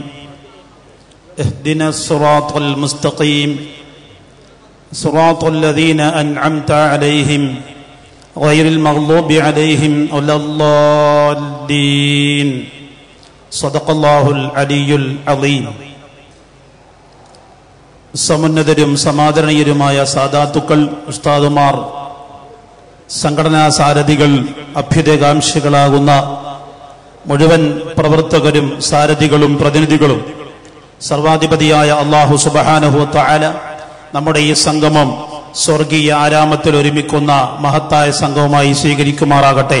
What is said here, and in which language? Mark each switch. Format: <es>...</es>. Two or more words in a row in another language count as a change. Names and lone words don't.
<ar>اهدنا الصراط المستقيم. صراط الذين أنعمت عليهم غير المغضوب عليهم ولا الضالين. صدق الله العلي العظيم.</ar> <ml>സമുന്നതരും സമാദരണീയരുമായ സാദാത്തുക്കൾ, ഉസ്താദുമാർ, സംഘടനാ സാരഥികൾ, അഭ്യുദയകാംക്ഷികളാകുന്ന മുഴുവൻ പ്രവർത്തകരും സാരഥികളും പ്രതിനിധികളും, സർവാധിപതിയായ അല്ലാഹു</ml> <ar>سبحانه وتعالى</ar> <ml>നമ്മുടെ ഈ സംഗമം സ്വർഗീയ ആരാമത്തിൽ ഒരുമിക്കുന്ന മഹത്തായ സംഗമമായി സ്വീകരിക്കുമാറാകട്ടെ.</ml>